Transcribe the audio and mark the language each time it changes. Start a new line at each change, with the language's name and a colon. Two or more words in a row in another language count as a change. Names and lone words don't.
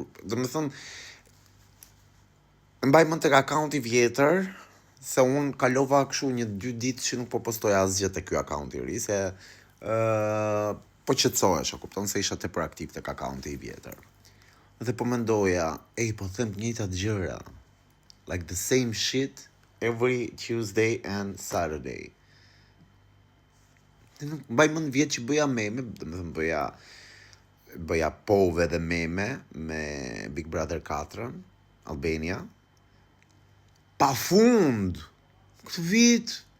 Albanian: Domethënë mbaj mend tek akaunti vjetër, se unë kalova kështu 1-2 ditë që nuk po postoj asgjë te ky akaunt i ri, se po qetësohesha, kupton se isha tepër aktiv tek akaunti i vjetër. Dhe po mendoja, po them të njëjtat gjëra.
English: Like the same shit every Tuesday and Saturday.
Albanian: Mbaj mend vjet që bëja meme, domethënë bëja pove dhe meme me Big Brother 4, Albania. Pa fund! Këtë vit!